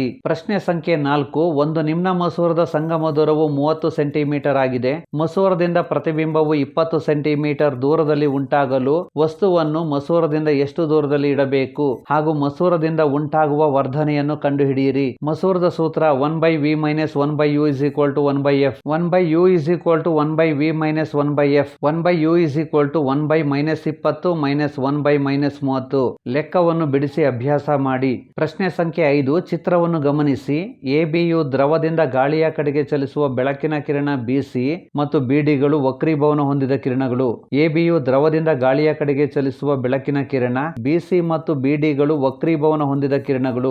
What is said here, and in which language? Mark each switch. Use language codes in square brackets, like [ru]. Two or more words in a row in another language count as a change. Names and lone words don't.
[kn] ಪ್ರಶ್ನೆ ಸಂಖ್ಯೆ 4. ಒಂದು ನಿಮ್ನ ಮಸೂರದ ಸಂಗಮ ದೂರವು 30 ಸೆಂಟಿಮೀಟರ್ ಆಗಿದೆ. ಮಸೂರದಿಂದ ಪ್ರತಿಬಿಂಬವು 20 ಸೆಂಟಿಮೀಟರ್ ದೂರದಲ್ಲಿ ಉಂಟಾಗಲು ವಸ್ತುವನ್ನು ಮಸೂರದಿಂದ ಎಷ್ಟು ದೂರದಲ್ಲಿ ಇಡಬೇಕು ಹಾಗೂ ಮಸೂರದಿಂದ ಉಂಟಾಗುವ ವರ್ಧನೆಯನ್ನು ಕಂಡುಹಿಡಿಯಿರಿ. ಮಸೂರದ ಸೂತ್ರ 1/v - 1/u = 1/f. 1/u = 1/v - 1/f. 1/u = 1/-20 1/-30. ಲೆಕ್ಕವನ್ನು ಬಿಡಿಸಿ ಅಭ್ಯಾಸ ಮಾಡಿ. ಪ್ರಶ್ನೆ ಸಂಖ್ಯೆ 5. ಚಿತ್ರವನ್ನು ಗಮನಿಸಿ. ಎಬಿಯು ದ್ರವದಿಂದ ಗಾಳಿಯ ಕಡೆಗೆ ಚಲಿಸುವ ಬೆಳಕಿನ ಕಿರಣ ಬಿಸಿ ಮತ್ತು ಬಿಡಿಗಳು ವಕ್ರೀಭವನ ಹೊಂದಿದ ಕಿರಣಗಳು. ಎಬಿಯು ದ್ರವದಿಂದ ಗಾಳಿಯ ಕಡೆಗೆ ಚಲಿಸುವ ಬೆಳಕಿನ ಕಿರಣ, ಬಿಸಿ ಮತ್ತು ಬಿಡಿಗಳು ವಕ್ರೀಭವನ ಹೊಂದಿದ ಕಿರಣಗಳು.